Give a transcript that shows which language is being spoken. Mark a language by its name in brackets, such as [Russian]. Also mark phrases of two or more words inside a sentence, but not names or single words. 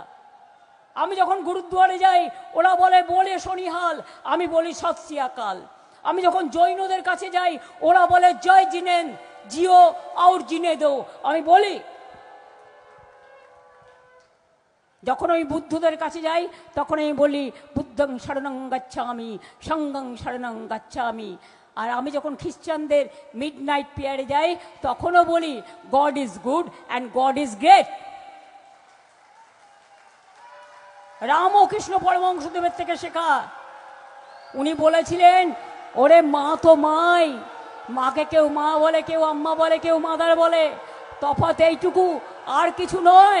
[Bangla] আমি যখন গুরুদ্বারে যাই, ওরা বলে শনিহাল, আমি বলি [Punjabi] ਸਤ ਸ੍ਰੀ ਅਕਾਲ। [Bangla] আমি যখন জৈনদের কাছে যাই, ওরা বলে [Hindi] जय जिनेन जियो और जीने दो, [Bangla] আমি বলি। যখন আমি বুদ্ধদের কাছে যাই, তখন আমি বলি [Pali] বুদ্ধং শরণং গচ্ছামি সঙ্গং শরণং গচ্ছামি। [Bangla] আর আমি যখন খ্রিস্টানদের মিডনাইট প্রেয়ারে যাই, তখনও বলি [English] God is good and God is great. [Bangla] রাম ও কৃষ্ণ পরমহংসদেবের থেকে শেখা। উনি বলেছিলেন, ওরে মা তো মাই, মাকে কেউ মা বলে, কেউ আম্মা বলে, কেউ মাদার বলে, তফাৎ এইটুকু, আর কিছু নয়।